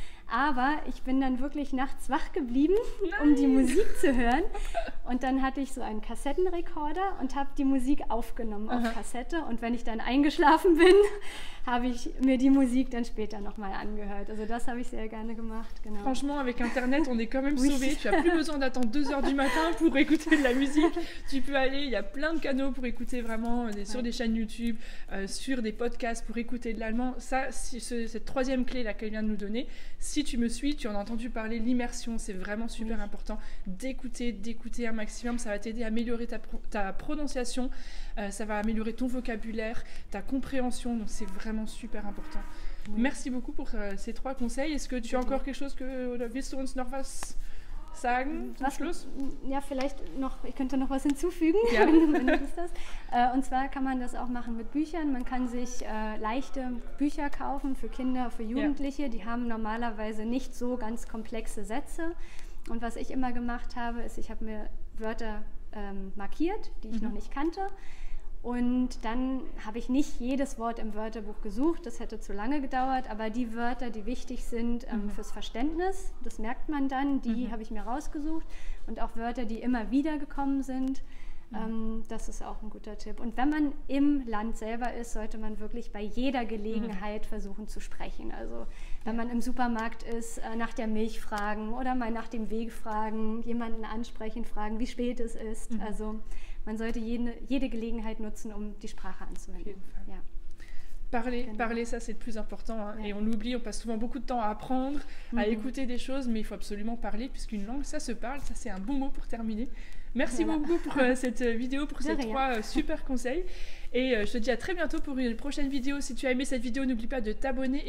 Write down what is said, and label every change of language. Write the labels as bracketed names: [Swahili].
[German] Aber ich bin dann wirklich nachts wach geblieben, um die Musik zu hören. Und dann hatte ich so einen Kassettenrekorder und habe die Musik aufgenommen auf Kassette. Und wenn ich dann eingeschlafen bin, habe ich mir die Musik dann später nochmal angehört. Also das habe ich sehr gerne gemacht. Genau. [French] Franchement, avec Internet, on est quand même sauvé. Tu n'as plus besoin d'attendre 2 heures du matin pour écouter de la musique. Tu peux aller, il y a plein de canaux pour écouter vraiment sur des chaînes YouTube, sur des podcasts pour écouter de l'allemand. Ça, cette troisième clé là qu'elle vient de nous donner, si tu me suis, tu en as entendu parler, l'immersion, c'est vraiment super important. D'écouter un maximum, ça va t'aider à améliorer ta prononciation, ça va améliorer ton vocabulaire, ta compréhension, donc c'est vraiment super important. Oui. Merci beaucoup pour ces 3 conseils. Est-ce que tu as encore quelque chose [German] oder willst du uns noch was sagen zum Schluss? Ja, vielleicht noch, ich könnte noch was hinzufügen, ja. wenn du Lust hast. Und zwar kann man das auch machen mit Büchern. Man kann sich leichte Bücher kaufen für Kinder, für Jugendliche. Ja. Die haben normalerweise nicht so ganz komplexe Sätze. Und was ich immer gemacht habe, ist, ich habe mir Wörter markiert, die ich noch nicht kannte. Und dann habe ich nicht jedes Wort im Wörterbuch gesucht, das hätte zu lange gedauert, aber die Wörter, die wichtig sind fürs Verständnis, das merkt man dann, die habe ich mir rausgesucht. Und auch Wörter, die immer wieder gekommen sind, das ist auch ein guter Tipp. Und wenn man im Land selber ist, sollte man wirklich bei jeder Gelegenheit versuchen zu sprechen. Also wenn man im Supermarkt ist, nach der Milch fragen oder mal nach dem Weg fragen, jemanden ansprechen, fragen, wie spät es ist. Also man sollte jede Gelegenheit nutzen, um die Sprache anzuwenden. Ja. [French] Parler, ça c'est le plus important. Hein. Ouais. Et on l'oublie, on passe souvent beaucoup de temps à apprendre, à écouter des choses, mais il faut absolument parler, puisqu'une langue, ça se parle. Ça c'est un bon mot pour terminer. Merci beaucoup pour cette vidéo, pour ces 3 super conseils. Et je te dis à très bientôt pour une prochaine vidéo. Si tu as aimé cette vidéo, n'oublie pas de t'abonner.